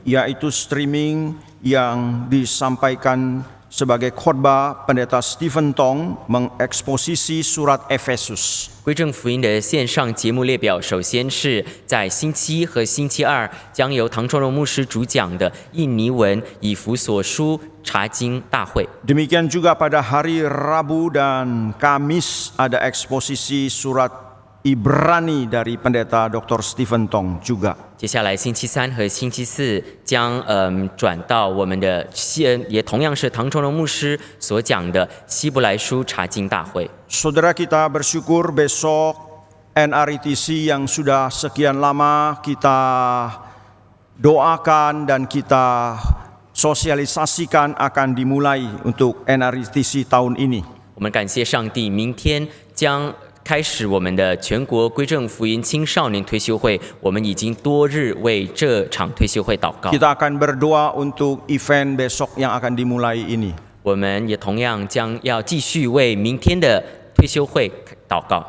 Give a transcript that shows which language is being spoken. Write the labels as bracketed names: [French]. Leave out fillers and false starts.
[Indonesian] Yaitu streaming yang disampaikan sebagai khotbah Pendeta Stephen Tong mengeksposisi surat Efesus. [Chinese] 归正福音的线上节目列表，首先是在星期一和星期二将由唐崇荣牧师主讲的印尼文以弗所书查经大会。 [Indonesian] Demikian juga pada hari Rabu dan Kamis ada eksposisi surat Ibrani dari Pendeta Dr. Stephen Tong juga. [Chinese] 接下来星期三和星期四将转到我们的也同样是唐崇荣牧师所讲的希伯来书查经大会。 [Indonesian] Saudara kita bersyukur besok NRITC yang sudah sekian lama kita doakan dan kita sosialisasikan akan dimulai untuk NRITC tahun ini. [Chinese] 我们感谢上帝，明天将开始我们的全国归正福音青少年退休会，我们已经多日为这场退休会祷告。 [Indonesian] Kita akan berdoa untuk event besok yang akan dimulai ini. [Chinese] 我们也同样将要继续为明天的退休会祷告。